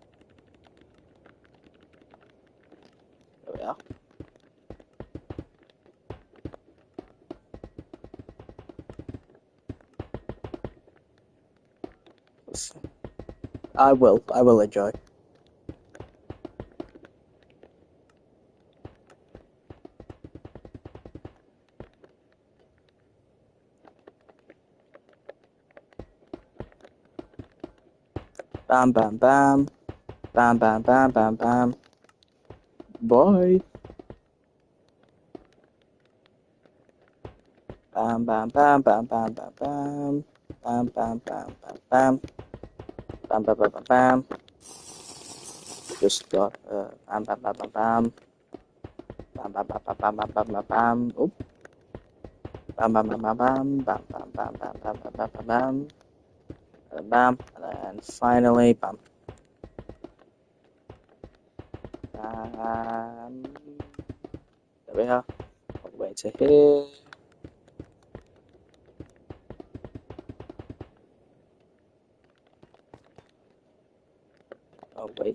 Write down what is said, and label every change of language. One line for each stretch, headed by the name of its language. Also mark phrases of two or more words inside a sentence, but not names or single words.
English: There we are. I will enjoy. Bam, bam, bam. Bam, bam, bam, bam, bam. Bye. Bam, bam, bam, bam, bam, bam, bam. Bam, bam, bam, bam, bam. Bam, bam, bam, bam, bam. Just got, bam, bam, bam, bam, bam. Bam, bam, bam, bam, bam, bam, bam, bam, bam. Oop. Bam, bam, bam, bam, bam. Bam, bam, bam, bam, bam, bam, bam, bam, bam. And bam. And then finally, bam. Bam. There we are. All the way to here. Oh, wait.